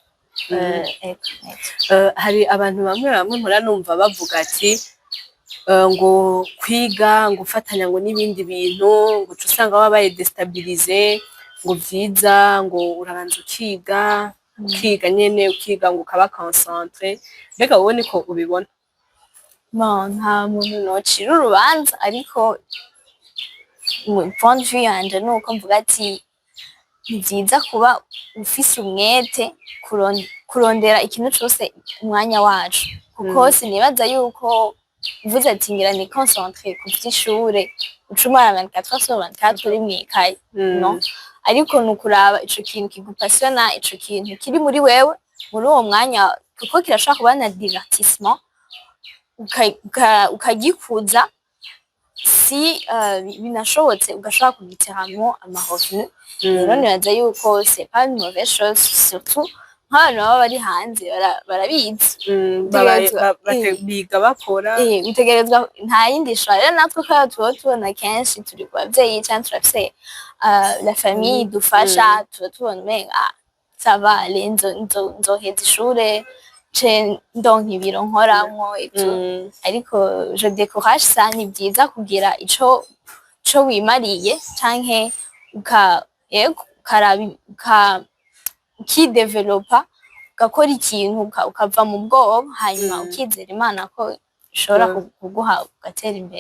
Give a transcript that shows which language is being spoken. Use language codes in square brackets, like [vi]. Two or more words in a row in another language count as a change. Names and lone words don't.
[rn] Hari abantu bamwe mpora numva bavuga ati ngo kwiga, ngo ufatanya ngo n'ibindi bintu, ngo uca usanga wabaye déstabilisé, ngo vyiza ngo urabanza ukiga nyene, ukiga ngo ukaba concentré. Mbega wowe niko ubibona? Bon, nta muntu nocira urubanza, ariko [fr] point de vue [rn] yanje nuko mvuga ati ni vyiza kuba ufise umwete kurondera ikintu cose umwanya wacu, kuko sinibaza yuko uvuze ati ngira ni concentré ku vy'ishure uca umara 24/24 uri mw'ikaye, no. Ariko nukuraba ico kintu kigupasiona, ico kintu kiri muri wewe muri uwo mwanya, kuko kirashobora kuba na divertissement, ukagikuza, si binashobotse ugashobora kugitiramwo amahoro. Rero nibaza yuko [fr] c'est pas une mauvaise chose, [rn] surtout nk'abantu baba bari hanze barabizi, biga bakora, utegerezwa, nta yindi shwa. Rero natwe kubera tuba tubona kenshi turi ku bavyeyi canke turafise [fr] la famille [rn] idufasha, tuba tubona umenga [fr] ça va, [rn] nzoheza ishure ndonka ibiro nkoramwo ivyo. [fr] Ariko je décourage ça, [rn] ni vyiza kugira ico wimariye canke ukidevelopa, ugakora ikintu ukava mu bwoba, hanyuma ukizera Imana ko ishobora kuguha ugatera imbere.